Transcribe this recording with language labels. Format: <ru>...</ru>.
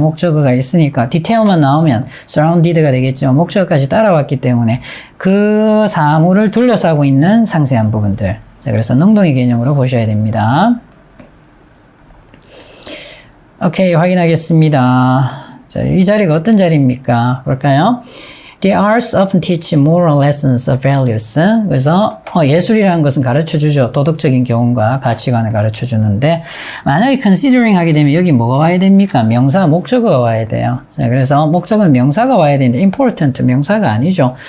<ko>목적어가 있으니까 디테일만 나오면 surrounded가 되겠지만 목적어까지 따라왔기 때문에 그 사물을 둘러싸고 있는 상세한 부분들. 자, 그래서 능동의 개념으로 보셔야 됩니다. 오케이, 확인하겠습니다. 자, 이 자리가 어떤 자리입니까? 볼까요?</ko> <en>The arts often teach moral lessons of values.</en> <ko>그래서 예술이라는 것은 가르쳐주죠. 도덕적인 교훈과 가치관을 가르쳐주는데 만약에 considering 하게 되면 여기 뭐가 와야 됩니까? 명사, 목적어가 와야 돼요. 자, 그래서 목적어는 명사가 와야 되는데 important, 명사가 아니죠.</ko>